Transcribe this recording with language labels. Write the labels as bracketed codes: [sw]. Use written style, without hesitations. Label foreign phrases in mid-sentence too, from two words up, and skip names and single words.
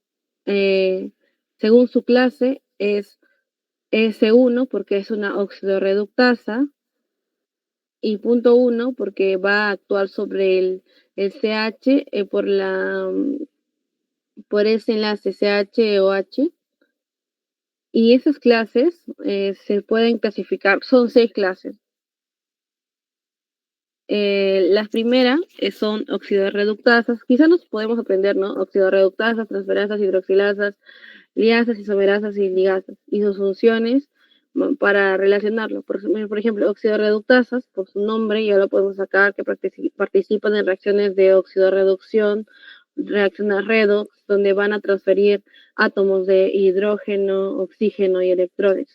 [es] Según su clase es S1 porque es una oxidorreductasa, y punto 1 porque va a actuar sobre el CH por ese enlace CHOH. Y esas clases se pueden clasificar, son 6 clases. Las primeras son oxidorreductasas, quizás nos podemos aprender, ¿no? Oxidorreductasas, transferasas, hidroxilasas, liasas, isomerasas y ligasas, y sus funciones para relacionarlo. Por ejemplo, oxidorreductasas, por su nombre ya lo podemos sacar, que participan en reacciones de oxidorreducción, reacciones redox, donde van a transferir átomos de hidrógeno, oxígeno y electrones.